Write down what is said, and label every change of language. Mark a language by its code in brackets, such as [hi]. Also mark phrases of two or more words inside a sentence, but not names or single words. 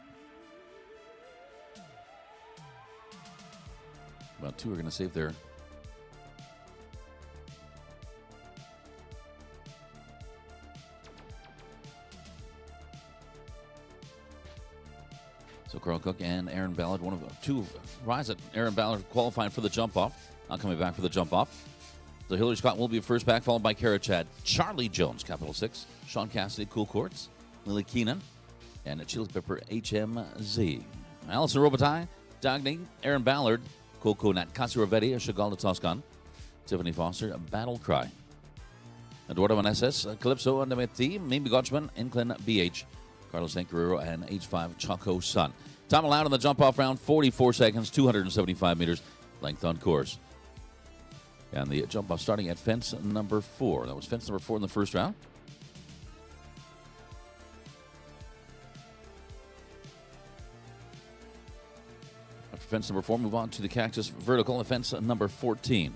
[en] About 2 are going to save their So Carl Cook and Aaron Ballard, one of 2 rides that Aaron Ballard qualifying for the jump-off. Not coming back for the jump-off. So Hillary Scott will be first back, followed by Kara Chad. Charlie Jones, Capital 6. Sean Cassidy, Cool Courts. Lily Keenan. And Chili Pepper, HMZ. Allison Robitaille, Dagny, Aaron Ballard, Coco Nat, Kasi Ravetti, Chagall de Toscan. Tiffany Foster, Battle Cry. Eduardo Meneses, Calypso Andameti, Mimi Gotchman, Inclin BH. Carlos San Guerrero and H5 Choco Sun. Time allowed in the jump-off round, 44 seconds, 275 meters, length on course. And the jump-off starting at fence number 4. That was fence number 4 in the first round. After fence number 4, move on to the Cactus Vertical at fence number 14.